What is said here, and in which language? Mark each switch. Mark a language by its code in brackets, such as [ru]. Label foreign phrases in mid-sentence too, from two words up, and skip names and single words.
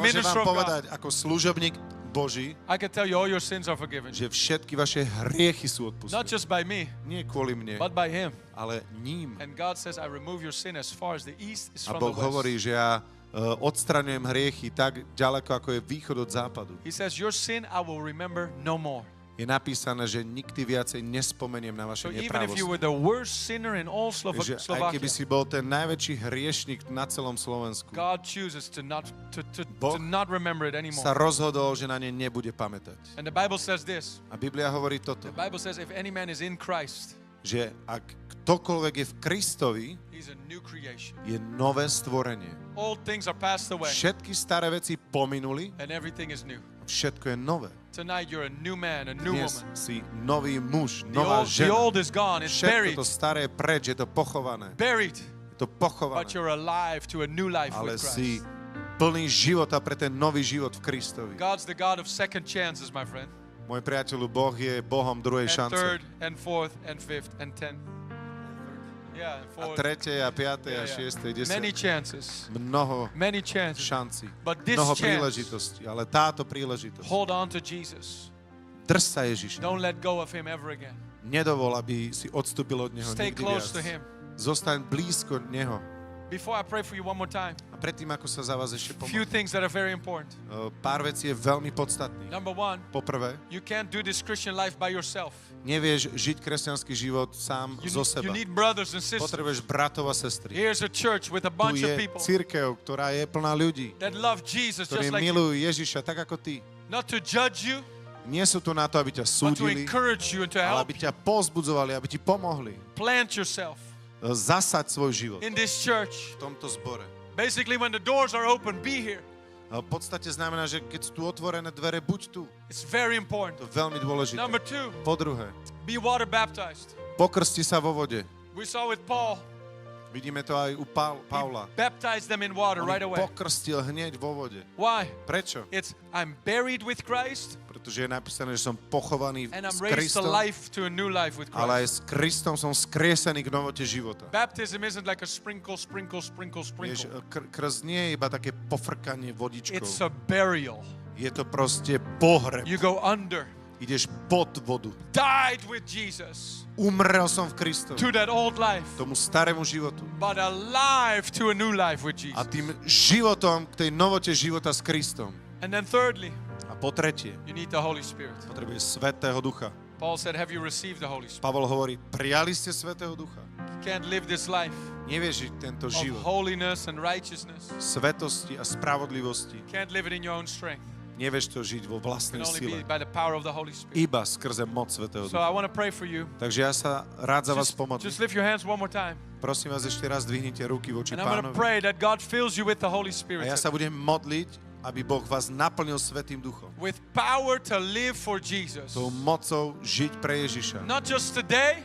[sk] Môžem [en] minister [sk] vám [en] of God, [sk] povedať ako služobník Boží, [en] I can tell you all your sins are forgiven. [sk] že všetky vaše hriechy sú [en] Not [sk] odpustené. [en] just by me, [sk] Nie kvôli mne, [en] but by Him. [sk] ale ním. [en] And God says, I remove your sin as far as the east is [sk] A [en] from [sk] Boh [en] the [sk] hovorí, [en] west. [sk] že ja odstraňujem hriechy tak ďaleko, ako je východ od západu. [en] He says, your sin I will remember no more. [sk] Je napísané, že nikdy viacej nespomeniem na [en] So [sk] vaše [en] even if you [sk] neprávosti. [en] were the worst sinner in all [sk] Že aj [en] Slovakia, [sk] keby si bol ten najväčší hriešnik na celom Slovensku, [en] God chooses to not [sk] Boh [en] remember it [sk] sa [en] anymore. [sk] rozhodol, že na ne nebude pamätať. [en] And the Bible says this. [sk] A Biblia hovorí toto, [en] The Bible says if any man is in Christ, [sk] že ak ktokoľvek je v Kristovi, [en] he's a new creation. [sk] je nové stvorenie. [en] All things are passed away [sk] Všetky staré veci pominuli, [en] and everything is new. [sk] všetko je nové. [en] Tonight you're a new man, a new [sk] Dnes [en] woman. [sk] si nový muž, [en] The [sk] nová [en] old [sk] žena. [en] is gone, it's [sk] Všetko [en] buried. [sk] to staré je preč, je to pochované. [en] Buried, [sk] Je to pochované. [en] but you're alive to a new life [sk] Ale [en] with [sk] si [en] Christ. [sk] plný života pre ten nový život v Kristovi. [en] God's the God of second chances, my friend. [sk] Môj priateľu, Boh je Bohom druhej [en] And [sk] šance. [en] third, and fourth, and fifth, and 10. Yeah, and [sk] A [en] fourth. [sk] tretej, a piatej, a [en] Yeah, yeah. [sk] šiestej, [en] Many [sk] desiatej. [en] chances. [sk] Mnoho [en] Many chances. [sk] šancí. [en] But this [sk] Mnoho [en] chance, [sk] príležitostí. Ale táto príležitosť. [en] hold on to Jesus. [sk] Drž sa Ježiša. [en] Don't let go of Him ever again. [sk] Nedovol, aby si odstúpil od Neho [en] Stay [sk] nikdy [en] close to [sk] viac. [en] Him. [sk] Zostaň blízko Neho. [en] Before I pray for you one more time, [sk] A predtým, ako sa za vás ešte [en] few [sk] pomôžem, [en] things that are very important. [sk] pár vecí je veľmi podstatných. [en] Number one, [sk] Poprvé, [en] you can't do this Christian life by yourself. [sk] nevieš žiť kresťanský život sám zo [en] You [sk] seba. [en] need brothers and sisters. [sk] Potrebuješ bratov a sestry. [en] Here's a church with a [sk] Tu [en] bunch [sk] je [en] of people [sk] cirkev, ktorá je plná ľudí, [en] that love Jesus [sk] ktorí [en] just like you. [sk] milujú Ježiša tak ako ty. [en] Not to judge you, [sk] Nie sú tu na to, aby ťa [en] but to [sk] súdili, [en] encourage you and to [sk] ale [en] help [sk] aby ťa povzbudzovali, aby ti pomohli. [en] plant yourself [sk] Zasaď svoj život [en] in this church. [sk] v tomto zbore. [en] Basically, when the doors are open, be here. [sk] A v podstate znamená, že keď sú tu otvorené dvere, buď tu. [en] It's very important. [sk] To je veľmi dôležité. [en] Number two, [sk] Po druhé, [en] be water baptized. [sk] pokrsti sa vo vode. [en] We saw with Paul, [sk] Vidíme to aj u Pavla. [en] Baptize them in water [sk] On [en] right [sk] ich [en] away. [sk] pokrstil hneď vo vode. [en] Why? [sk] Prečo? [en] It's I'm buried with Christ [sk] Pretože je napísané, že som pochovaný [en] and I'm [sk] s [en] raised to [sk] Kristom, [en] life to a new life with [sk] ale aj [en] Christ. [sk] s Kristom som skriesený k novote života. [en] Baptism isn't like a sprinkle. [sk] Vieš, krst nie je iba také pofrkanie vodičkou. [en] It's a burial. [sk] Je to proste pohreb. [en] You go under. [sk] Ideš pod vodu. [en] Died with Jesus [sk] Umrel som v Kristovi. [en] to that old life, [sk] Tomu starému životu. [en] but alive to a new life with [sk] A [en] Jesus. [sk] tým životom, k tej novote života s Kristom. [en] And then thirdly, [sk] A po tretie, [en] you need the Holy Spirit. [sk] potrebuješ Svätého Ducha. [en] Paul said, have you received the Holy Spirit? [sk] Pavol hovorí, prijali ste Svätého Ducha. [en] You can't live this life [sk] Nevieš žiť tento [en] of [sk] život [en] holiness and righteousness. [sk] svetosti a spravodlivosti. [en] Can't live it in your own strength. [sk] Nevieš to žiť vo [en] It can [sk] vlastnej [en] only be [sk] sile. [en] by the power of the Holy Spirit. [sk] Iba skrze moc Svätého [en] So [sk] Ducha. [en] I want to pray for you. [sk] Takže ja sa rád za vás pomodlím. [en] Just lift your hands one more time. [sk] Prosím vás, ešte raz dvihnite ruky voči [en] And I'm going to [sk] Pánovi. [en] pray that God fills you with the Holy [sk] A [en] Spirit. [sk] ja sa budem modliť, aby Boh vás naplnil Svätým Duchom. [en] With power to live for Jesus. [sk] Tou mocou žiť pre Ježiša. [en] Not just today,